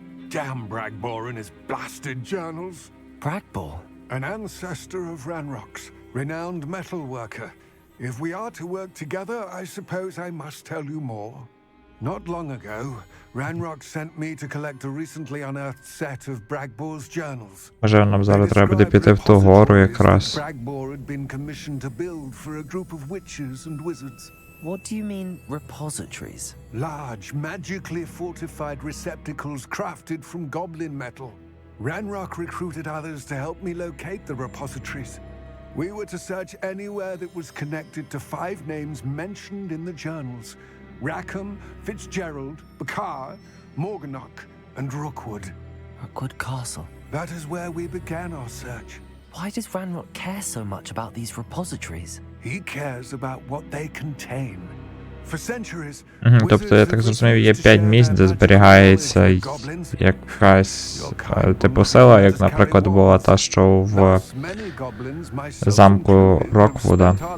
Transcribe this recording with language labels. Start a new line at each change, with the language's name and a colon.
English: Damn Bragbor and his blasted journals. Bragbor? An ancestor of Ranrock's, renowned metal worker. If we are to work together, I suppose I must tell you more. Not long ago, Ranrock sent me to collect a recently unearthed set of Bragbor's journals.
Ukrainian: Може, нам зараз треба буде піти в ту гору якраз.
English: Bragbor had been commissioned to build for a group of witches and wizards. What do you mean, repositories? Large, magically fortified receptacles crafted from goblin metal. Ranrock recruited others to help me locate the repositories. We were to search anywhere that was connected to 5 names mentioned in the journals: Rackham, Fitzgerald, Bakar, Morganach, and Rookwood. Rookwood Castle. That is where we began our search. Why does Ranrock care so much about these repositories? He cares about what they contain. For centuries,
Ukrainian: Тобто, я так зрозумів, є 5 місць, де зберігається якась типу сила, як, наприклад, була та, що в замку Роквуда.